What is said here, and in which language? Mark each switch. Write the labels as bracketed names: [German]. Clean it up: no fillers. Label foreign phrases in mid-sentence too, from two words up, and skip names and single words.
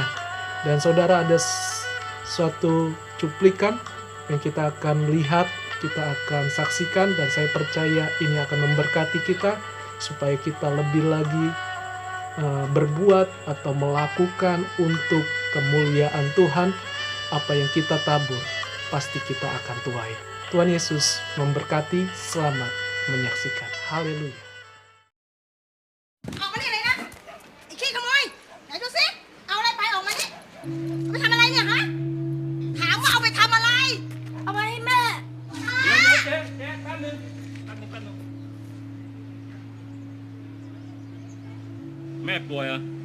[Indonesian] Dan saudara, ada suatu cuplikan yang kita akan lihat, kita akan saksikan, dan saya percaya ini akan memberkati kita supaya kita lebih lagi berbuat atau melakukan untuk kemuliaan Tuhan. Apa yang kita tabur pasti kita akan tuai. Tuhan Yesus memberkati. Selamat menyaksikan. Haleluya. [Thai] ออกมานี่เลยนะไอ้ขี้ขโมยไหนดูสิเอาอะไรไปออกมานี่เอาไปทำอะไรเนี่ยฮะถามว่าเอาไปทำอะไรเอาไปให้แม่ เดี๋ยวเจ๊แป๊บนึงแม่ป่วยเหรอ